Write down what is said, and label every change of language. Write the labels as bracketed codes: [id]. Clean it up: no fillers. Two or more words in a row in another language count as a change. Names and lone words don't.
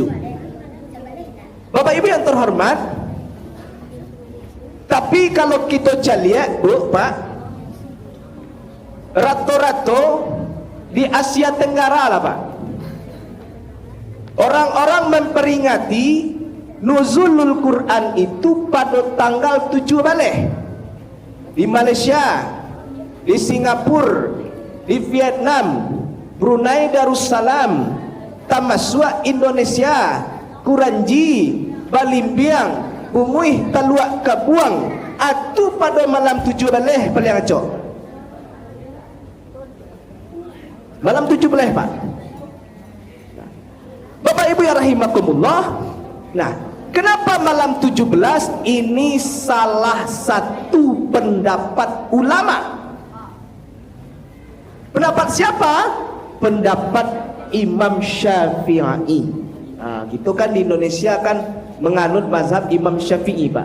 [id] Bapak Ibu yang terhormat, tapi kalau kita lihat Bu, Pak, rata-rata di Asia Tenggara lah Pak, orang-orang memperingati nuzulul Quran itu pada tanggal 7 Baleh. Di Malaysia, di Singapura, di Vietnam, Brunei Darussalam, Tamasua Indonesia, [min] Kuranji, Balimbiang, Umuih Taluak Kabuang, atu pada malam 7 Baleh paling acok. Malam 7 Baleh Pak. [id] Bapak Ibu yang rahimakumullah. Nah, kenapa malam 17? Ini salah satu pendapat ulama. Pendapat siapa? Pendapat Imam Syafi'i. Gitu kan di Indonesia kan menganut mazhab Imam Syafi'i Pak.